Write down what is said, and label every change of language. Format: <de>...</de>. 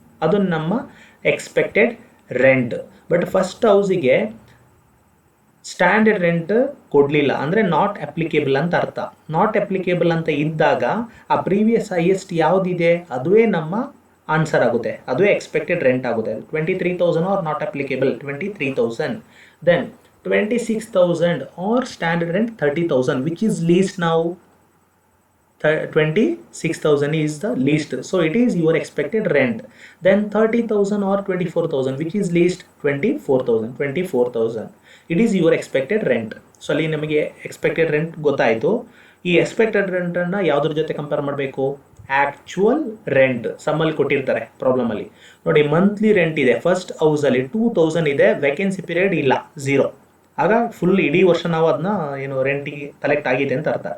<kn>ಅದು ನಮ್ಮ expected rent. But first ಹೌಸಿಗೆ standard rent ಕೊಡಲಿಲ್ಲ ಅಂದರೆ ನಾಟ್ ಅಪ್ಲಿಕೇಬಲ್ ಅಂತ ಅರ್ಥ. ನಾಟ್ ಅಪ್ಲಿಕೇಬಲ್ ಅಂತ ಇದ್ದಾಗ ಆ ಪ್ರೀವಿಯಸ್ ಹೈಯೆಸ್ಟ್ ಯಾವುದಿದೆ ಅದುವೇ ನಮ್ಮ ಆನ್ಸರ್ ಆಗುತ್ತೆ, ಅದುವೇ ಎಕ್ಸ್ಪೆಕ್ಟೆಡ್ ರೆಂಟ್ ಆಗುತ್ತೆ.</kn> <en>23,000 are not applicable, 23,000. Then 26,000 or standard rent 30,000, which is least now. 26,000 is the least, so it is your expected rent. Then 30,000 or 24,000, which is least, 24,000. It is your expected rent.</en> <kn>So ಅಲ್ಲಿ ನಮಗೆ expected rent ಗೊತ್ತಾಯಿತು. ಈ expected ರೆಂಟನ್ನು ಯಾವುದ್ರ ಜೊತೆ compare ಮಾಡಬೇಕು, actual rent. ಸಮ್ಮಲ್ಲಿ ಕೊಟ್ಟಿರ್ತಾರೆ ಪ್ರಾಬ್ಲಮಲ್ಲಿ ನೋಡಿ, monthly rent ಇದೆ ಫಸ್ಟ್ ಹೌಸಲ್ಲಿ 2,000 ಇದೆ, ವೇಕೆನ್ಸಿ ಪೀರಿಯಡ್ ಇಲ್ಲ, 0. ಆಗ ಫುಲ್ ಇಡೀ ವರ್ಷ ನಾವು ಅದನ್ನ ಏನು ರೆಂಟಿಗೆ ಕಲೆಕ್ಟ್ ಆಗಿದೆ ಅಂತ ಅರ್ಥ.</kn>